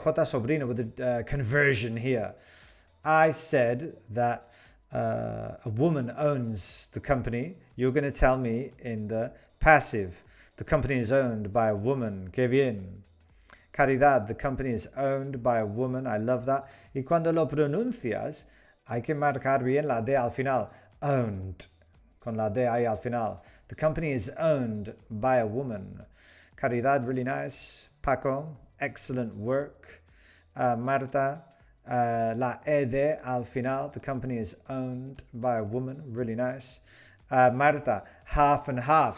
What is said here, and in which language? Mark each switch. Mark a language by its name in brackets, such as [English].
[English] Sobrino with the conversion here. I said that a woman owns the company. You're going to tell me in the passive. The company is owned by a woman. [Spanish] Que bien. [English] Caridad, the company is owned by a woman. I love that. [Spanish] Y cuando lo pronuncias, hay que marcar bien la D al final. Owned. Con la D ahí al final. [English] The company is owned by a woman. Caridad, really nice. [Spanish] Paco, [English] excellent work. [Spanish] Marta, la ED al final. [English] The company is owned by a woman. Really nice. Marta, half and half.